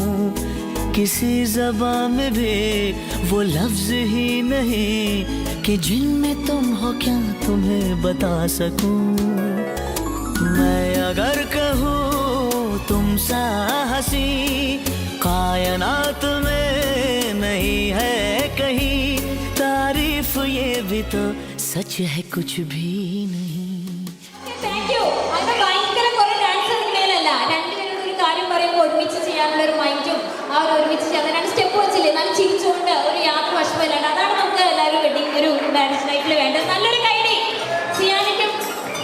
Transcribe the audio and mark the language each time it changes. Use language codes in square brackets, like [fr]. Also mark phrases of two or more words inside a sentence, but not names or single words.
[hi] किसी ज़बान में भी वो लफ्ज़ ही नहीं कि जिनमें तुम हो क्या तुम्हें बता सकूं. मैं अगर कहूँ तुम सा हंसी कायनात में नहीं है कहीं, तारीफ ये भी तो सच है कुछ भी नहीं. [en] thank you. [ml] അങ്ങനെ ഭയങ്കര കുറെ ഡാൻസ് കളിക്കലല്ല. രണ്ടുപേരും ഒരു കാര്യം പറയുമ്പോൾ ഒരുമിച്ച് ചെയ്യാനുള്ള ഒരു മൈൻഡും ഒരുമിച്ച് ചെയ്യാൻ 2 സ്റ്റെപ്പ് വെച്ചില്ലേ നല്ല ചിരിച്ചുകൊണ്ട് ഒരു യാത്ര വശമില്ലാണ്ട്. അതാണ് നമുക്ക് എല്ലാവരും വെഡിങ് ഒരു മാരേജ് ലൈഫിൽ വേണ്ടത്. നല്ലൊരു കൈഡി സിയാനയ്ക്കും